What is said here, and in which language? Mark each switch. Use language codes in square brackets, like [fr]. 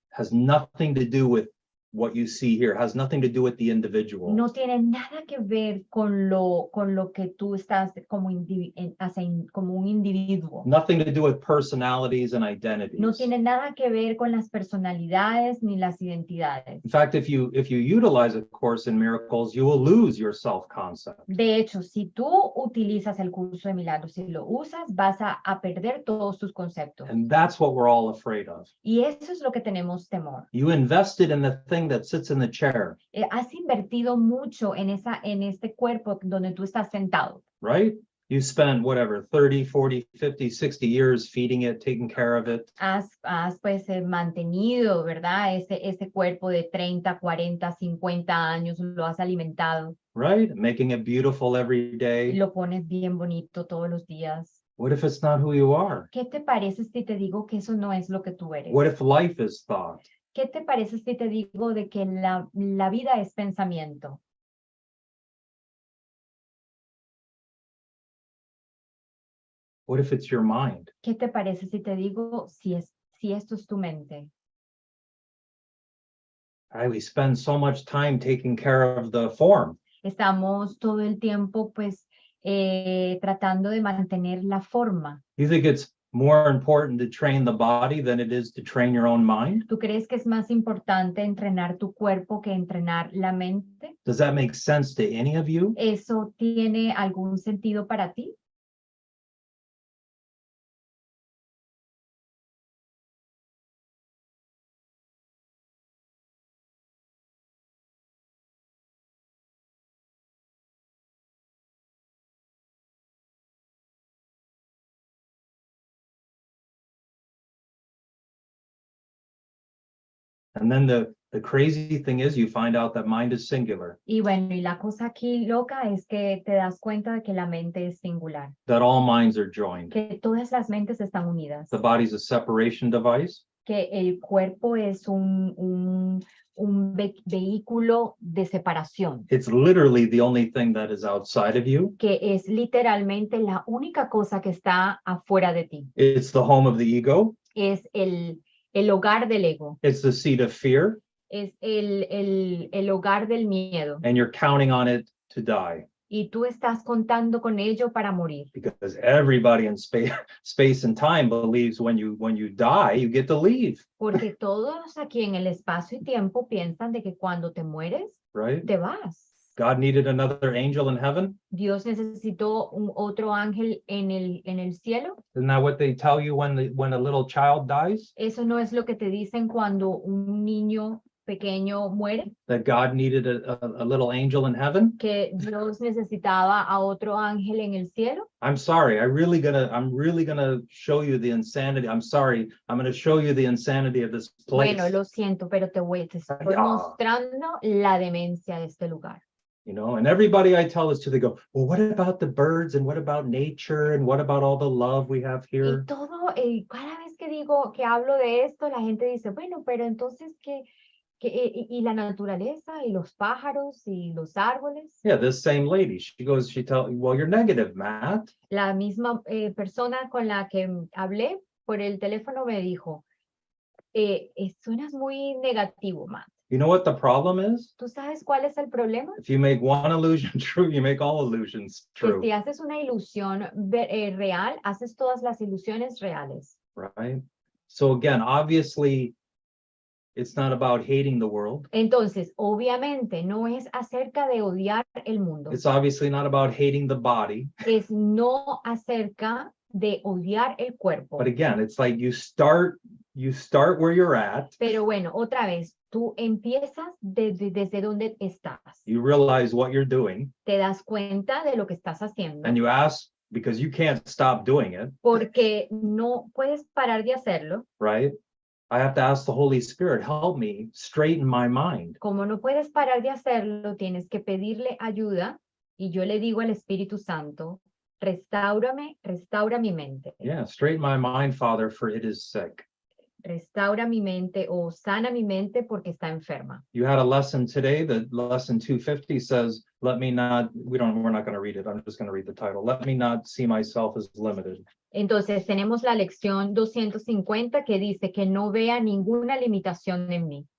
[en] Has nothing to do with what you see here. Has nothing to do with the individual. [es] No tiene nada que ver con lo que tú estás como un individuo. [en] Nothing to do with personalities and identities. [es] No tiene nada que ver con las personalidades ni las identidades. [en] In fact, if you utilize A Course in Miracles, you will lose your self-concept. [es] De hecho, si tú utilizas el curso de milagros y lo usas, vas a perder todos tus conceptos. [en] And that's what we're all afraid of. [es] Y eso es lo que tenemos temor. [en] You invested in the thing that sits in the chair, [es] Has invertido mucho en este cuerpo donde tú estás sentado. [en] right? You spent whatever, 30, 40, 50, 60 years feeding it, taking care of it. [es] Has pues mantenido, ¿verdad? Ese cuerpo de 30, 40, 50 años, lo has alimentado. [en] Right? Making it beautiful every day. [es] Lo pones bien bonito todos los días. [en] What if it's not who you are? [es] ¿Qué te parece si te digo que eso no es lo que tú eres? [en] What if life is thought? [es] ¿Qué te parece si te digo de que la vida es pensamiento? [en] What if it's your mind? [es] ¿Qué te parece si te digo si esto es tu mente? [en] We spend so much time taking care of the form. [es] Estamos todo el tiempo pues tratando de mantener la forma. [en] You think it's more important to train the body than it is to train your own mind? [es] ¿Tú crees que es más importante entrenar tu cuerpo que entrenar la mente? [en] Does that make sense to any of you? [es] ¿Eso tiene algún sentido para ti? [en] And then the crazy thing is you find out that mind is singular, [es] Y bueno, y la cosa aquí loca es que te das cuenta de que la mente es singular, [en] that all minds are joined. [es] que todas las mentes están unidas, [en] The body's a separation device, [es] que el cuerpo es un vehículo de separación, [en] it's literally the only thing that is outside of you. [es] que es literalmente la única cosa que está afuera de ti. [en] It's the home of the ego. [es] Es el hogar del ego, [en] It's the seat of fear, [es] es el hogar del miedo. [en] and you're counting on it to die. [es] Y tú estás contando con ello para morir. [en] Because everybody in space and time believes when you die, you get to leave, [es] Porque todos aquí en el espacio y tiempo piensan de que cuando te mueres, [en] right? [es] te vas. [en] God needed another angel in heaven. [es] Dios necesitó un otro ángel en el cielo. [en] Isn't that what they tell you when a little child dies? [es] Eso no es lo que te dicen cuando un niño pequeño muere, [en] That God needed a little angel in heaven? [es] que Dios necesitaba a otro ángel en el cielo. [en] I'm sorry. I'm really gonna show you the insanity. I'm sorry. I'm gonna show you the insanity of this place. [es] Bueno, lo siento, pero te estoy Ya. mostrando la demencia de este lugar. [en] You know, and everybody I tell this to, they go, well, what about the birds and what about nature and what about all the love we have here? [es] Y todo, cada vez que digo, que hablo de esto, la gente dice, bueno, pero entonces, y la naturaleza, y los pájaros, y los árboles? [en] Yeah, this same lady, she tells, well, you're negative, Matt. [es] La misma persona con la que hablé por el teléfono me dijo, suenas muy negativo, Matt. [en] You know what the problem is? [es] ¿Tú sabes cuál es el problema? [en] If you make one illusion true, you make all illusions [es] Que [en] true, [es] si haces una ilusión real, haces todas las ilusiones reales. [en] right? So again, obviously, it's not about hating the world. [es] Entonces, obviamente, no es acerca de odiar el mundo. [en] It's obviously not about hating the body. [es] Es no acerca de odiar el cuerpo. [en] But again, it's like you start where you're at. [es] Pero bueno, otra vez, tú empiezas desde donde estás. [en] You realize what you're doing, [es] Te das cuenta de lo que estás haciendo. [en] and you ask, because you can't stop doing it, [es] Porque no puedes parar de hacerlo. [en] right? I have to ask the Holy Spirit, help me straighten my mind. [es] Como no puedes parar de hacerlo, tienes que pedirle ayuda. Y yo le digo al Espíritu Santo, restaura mi mente. [en] Yeah, straighten my mind, Father, for it is sick. [es] Restaura mi mente o sana mi mente porque está enferma. [en] You had a lesson today, the lesson 250 says, we're not going to read it. I'm just going to read the title. Let me not see myself as limited. [es] Entonces tenemos la lección 250 que dice que no vea ninguna limitación en mí.